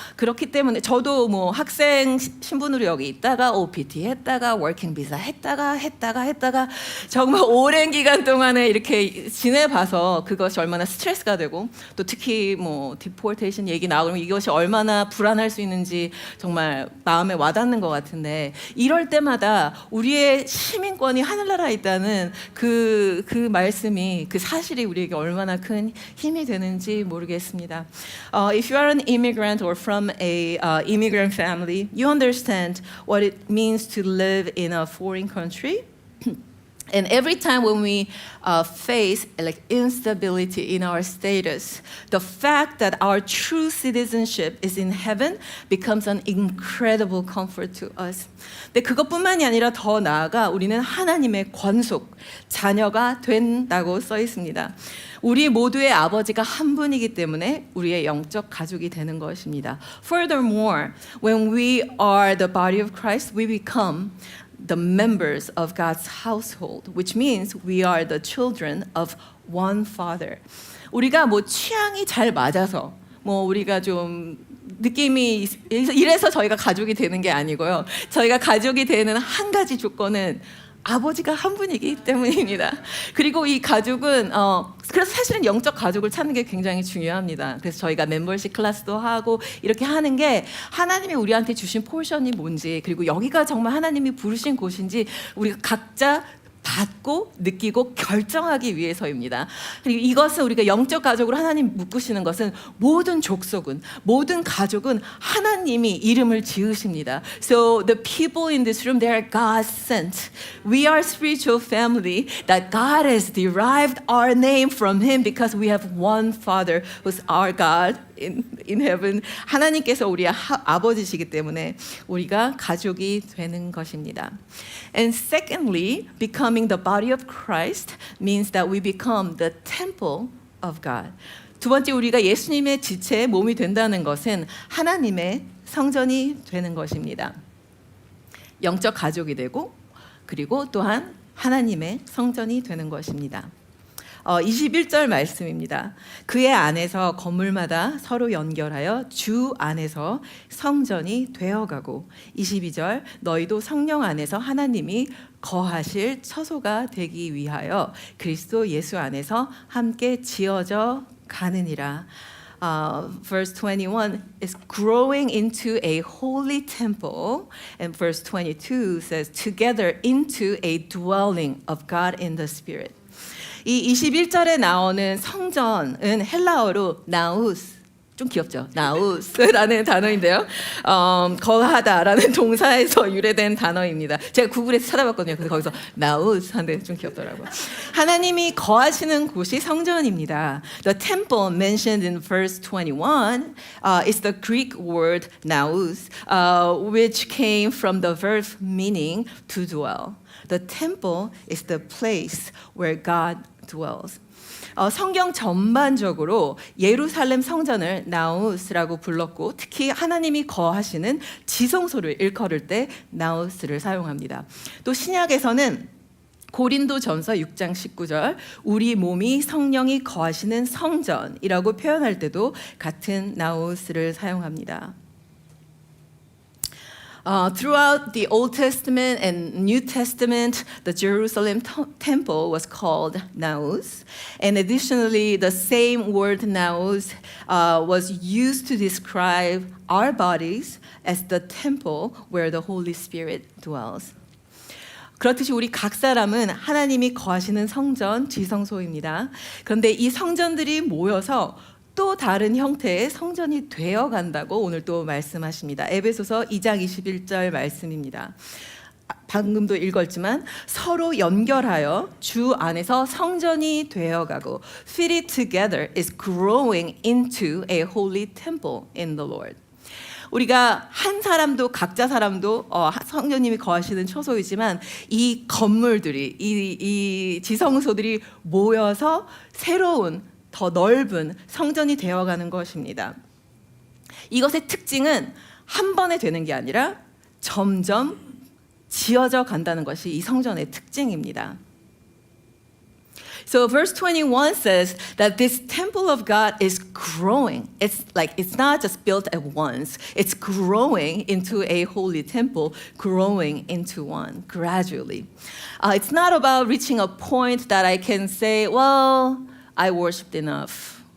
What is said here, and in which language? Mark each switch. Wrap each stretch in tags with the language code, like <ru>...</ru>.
<ko>그렇기 때문에 저도 뭐 학생 신분으로 여기 있다가 OPT 했다가 워킹 비자 했다가 정말 오랜 기간 동안에 이렇게 지내봐서 그것이 얼마나 스트레스가 되고 또 특히 뭐 디포테이션 얘기 나오면 이것이 얼마나 불안할 수 있는지 정말 마음에 와닿는 것 같은데 이럴 때마다 우리의 시민권이 하늘나라에 있다는 그 말씀이 그 사실이 우리에게 얼마나 큰 힘이 되는지 모르겠습니다.</ko> <en>If you are an immigrant or from a immigrant family, you understand what it means to live in a foreign country. And every time when we face like instability in our status, the fact that our true citizenship is in heaven becomes an incredible comfort to us.</en> <ko>근데 그것뿐만이 아니라 더 나아가 우리는 하나님의 권속 자녀가 된다고 써 있습니다. 우리 모두의 아버지가 한 분이기 때문에 우리의 영적 가족이 되는 것입니다.</ko> <en>Furthermore, when we are the body of Christ, we become the members of God's household, which means we are the children of one Father.</en> <ko>우리가 뭐 취향이 잘 맞아서 뭐 우리가 좀 느낌이 이래서 저희가 가족이 되는 게 아니고요. 저희가 가족이 되는 한 가지 조건은 아버지가 한 분이기 때문입니다. 그리고 이 가족은 그래서 사실은 영적 가족을 찾는 게 굉장히 중요합니다. 그래서 저희가 멤버십 클래스도 하고 이렇게 하는 게 하나님이 우리한테 주신 포션이 뭔지 그리고 여기가 정말 하나님이 부르신 곳인지 우리가 각자 받고 느끼고 결정하기 위해서입니다. 그리고 이것은 우리가 영적 가족으로 하나님 묶으시는 것은 모든 족속은 모든 가족은 하나님이 이름을 지으십니다.</ko> <en>So the people in this room, they are God sent. We are spiritual family that God has derived our name from Him because we have one Father who's our God in heaven.</en> <ko>하나님께서 우리의 아버지시기 때문에 우리가 가족이 되는 것입니다.</ko> <en>And secondly, becoming the body of Christ means that we become the temple of God.</en> <ko>두 번째, 우리가 예수님의 지체의 몸이 된다는 것은 하나님의 성전이 되는 것입니다. 영적 가족이 되고 그리고 또한 하나님의 성전이 되는 것입니다. 21절 말씀입니다. 그의 안에서 건물마다 서로 연결하여 주 안에서 성전이 되어가고 22절 너희도 성령 안에서 하나님이 거하실 처소가 되기 위하여 그리스도 예수 안에서 함께 지어져 가느니라.</ko> <en>Verse 21 is growing into a holy temple, and verse 22 says together into a dwelling of God in the Spirit.</en> <ko>이 21절에 나오는 성전은 헬라어로 나우스, 좀 귀엽죠? 나우스라는 단어인데요. 거하다라는 동사에서 유래된 단어입니다. 제가 구글에서 찾아봤거든요. 그래서 거기서 나우스 하는데 좀 귀엽더라고요. 하나님이 거하시는 곳이 성전입니다.</ko> <en>The temple mentioned in verse 21 is the Greek word naus, which came from the verb meaning to dwell. The temple is the place where God dwells.</en> <ko>성경 전반적으로 예루살렘 성전을 나우스라고 불렀고 특히 하나님이 거하시는 지성소를 일컬을 때 나우스를 사용합니다. 또 신약에서는 고린도전서 6장 19절 우리 몸이 성령이 거하시는 성전이라고 표현할 때도 같은 나우스를 사용합니다.</ko> <en>Throughout the Old Testament and New Testament, the Jerusalem temple was called Naus. And additionally, the same word Naus was used to describe our bodies as the temple where the Holy Spirit dwells.</en> <ko>그렇듯이 우리 각 사람은 하나님이 거하시는 성전, 지성소입니다. 그런데 이 성전들이 모여서 또 다른 형태의 성전이 되어 간다고 오늘 또 말씀하십니다. 에베소서 2장 21절 말씀입니다. 방금도 읽었지만 서로 연결하여 주 안에서 성전이 되어가고</ko> <en>fit together is growing into a holy temple in the Lord.</en> <ko>우리가 한 사람도 각자 사람도 성령님이 거하시는 처소이지만 이 건물들이 이 지성소들이 모여서 새로운 더 넓은 성전이 되어가는 것입니다. 이것의 특징은 한 번에 되는 게 아니라 점점 지어져 간다는 것이 이 성전의 특징입니다.</ko> <en>So verse 21 says that this temple of God is growing. It's not just built at once. It's growing into a holy temple, growing into one gradually. It's not about reaching a point that I can say, well, I worshipped enough.</en>